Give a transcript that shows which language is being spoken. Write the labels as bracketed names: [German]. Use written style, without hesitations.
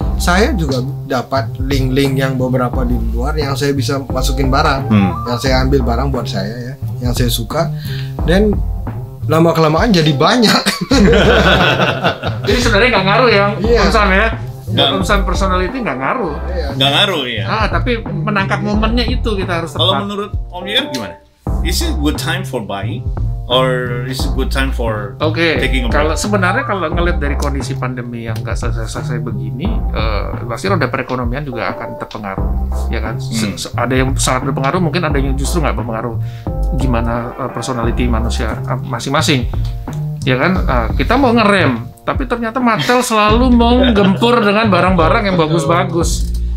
[Indonesian] Saya juga dapat link-link yang beberapa di luar yang saya bisa masukin barang, yang saya ambil barang buat saya ya, yang saya suka dan lama kelamaan jadi banyak. Jadi sebenarnya nggak ngaruh ya, Om Sam ya. Om Sam personality nggak ngaruh. Nggak ngaruh ya. Tapi menangkap momennya itu kita harus tepat. Kalau menurut Om Yer gimana? [English] Is it good time for buying? Or is it good time for taking a break? [Indonesian] Kalau sebenarnya kalau ngelihat dari kondisi pandemi yang nggak selesai begini, pasti roda perekonomian juga akan terpengaruh, ya kan? Ada yang sangat berpengaruh, mungkin ada yang justru nggak berpengaruh. Gimana personality manusia masing-masing, ya kan? Kita mau ngerem, tapi ternyata Mattel selalu mau gempur dengan barang-barang yang bagus-bagus.